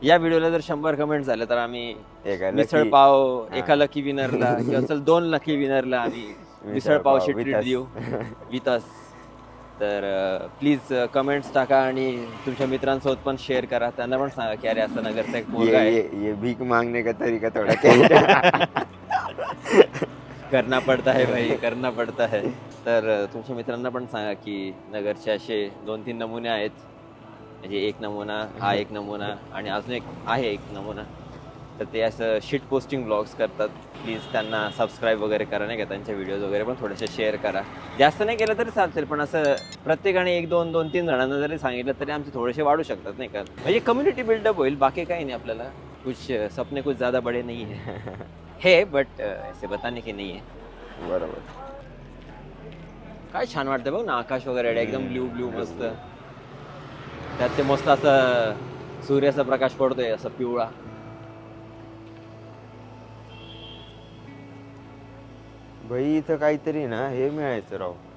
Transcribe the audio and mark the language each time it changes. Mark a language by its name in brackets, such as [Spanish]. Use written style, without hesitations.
[Marathi] या व्हिडिओला जर 100 कमेंट झाले तर आम्ही मिसळ पाव एका लकी विनरला किंवा चल 2 लकी विनरला आम्ही मिसळ पावची ट्रीट देऊ [English] With us. [Marathi] तर प्लीज कमेंट्स टाका आणि तुमच्या मित्रांसोबत पण शेअर करा. त्यांना पण सांगा की अरे असं नगरचा एक मुलगा आहे. [Hindi] ये भीक मागणे का तरीका थोडा करना पडता है भाई, करना पडता है. [Marathi] तर तुमच्या मित्रांना पण सांगा की नगरचे असे 2-3 नमुने आहेत. म्हणजे एक नमुना, हा एक नमुना, आणि अजून एक आहे एक नमुना. तर ते असं शीट पोस्टिंग ब्लॉग्स करतात. प्लीज त्यांना सबस्क्राईब वगैरे करा नाही का. त्यांच्या व्हिडिओज वगैरे पण थोडेसे शेअर करा. जास्त नाही केलं तरी चालतील, पण असं प्रत्येकाने 1-2-2-3 जणांना जरी सांगितलं तरी आमचे थोडेसे वाढू शकतात नाही का. म्हणजे कम्युनिटी बिल्डअप होईल. बाकी काही नाही. आपल्याला [Hindi] कुछ सपने कुछ ज़्यादा बडे नहीं है बट ऐसे बताने की नहीं है. [Marathi] बरोबर. काय छान वाटतं बघ ना आकाश वगैरे एकदम ब्ल्यू मस्त. त्यात ते मस्त असं सूर्याचा प्रकाश पडतोय असं पिवळा. भाई इथं काहीतरी ना हे मिळायचं राव.